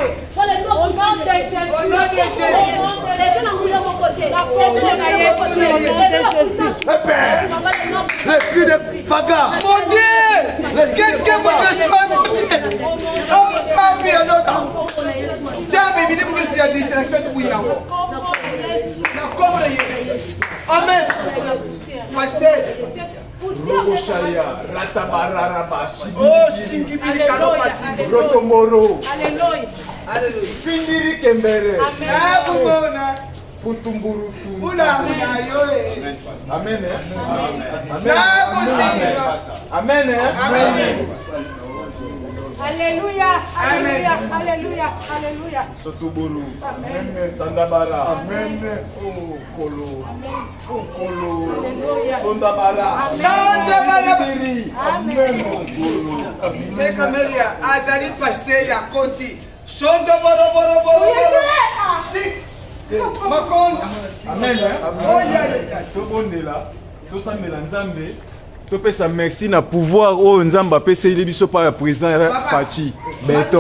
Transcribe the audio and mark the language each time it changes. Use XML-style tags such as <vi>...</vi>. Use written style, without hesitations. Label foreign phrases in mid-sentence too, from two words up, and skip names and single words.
<fr>L'esprit de bagarre. Mon Dieu! Quelqu'un va te choisir. Oh, Tchabi, un autre. Tchabi, il dit que c'est la distraction de Bouillant. Amen. Pasteur. Robochalia, Ratabararaba, Oh, Singibili Kalopa Singi. Rotomoro, Alléluia. Alléluia. Findiri Kembere, Ah, Boubona. Futumburutu. Oula, yoé. Amen. Ah, Boshi. Amen. Amen. Alléluia. Alléluia. Alléluia. Alléluia. Sotoboro. Amen. Sandabara. Amen. Oh, Kolo. Oh, Kolo. Sondabara. Sondabara. Biri. Amen. Oh, Kolo. C'est comme il y a Azali Pasteur à Koti. Sondo boro boro boro. Si. Makonda. Amen.</fr> <en>Oh, yeah.</en> <ln>Tobondela. Tosambela Nzambe. Topesa merci na pouvoir oyo Nzambe apeseli biso pa ya président ya Fachi Beton.</ln>